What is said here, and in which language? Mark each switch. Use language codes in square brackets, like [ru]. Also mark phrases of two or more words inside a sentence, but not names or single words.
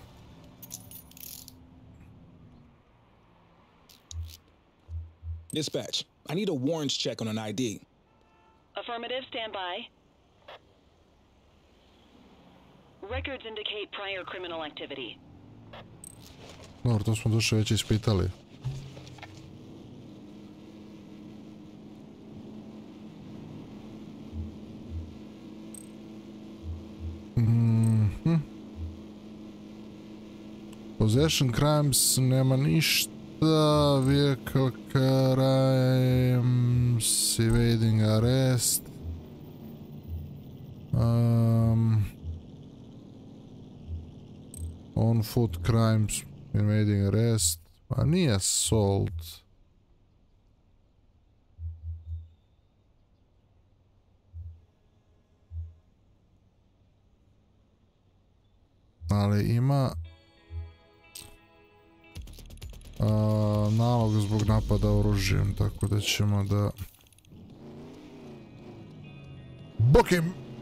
[en] Dispatch, I need a warrants check on an ID. Affirmative, stand by. Records indicate prior criminal activity. [sr] Dobro, to smo duše već ispitali. [en] Possession crimes [sr] nema ništa. [en] Vehicle crimes, evading arrest. On foot crimes, evading arrest. [sr] A nije assault. Ali ima nalog zbog napada oružjem, tako da ćemo da bokim.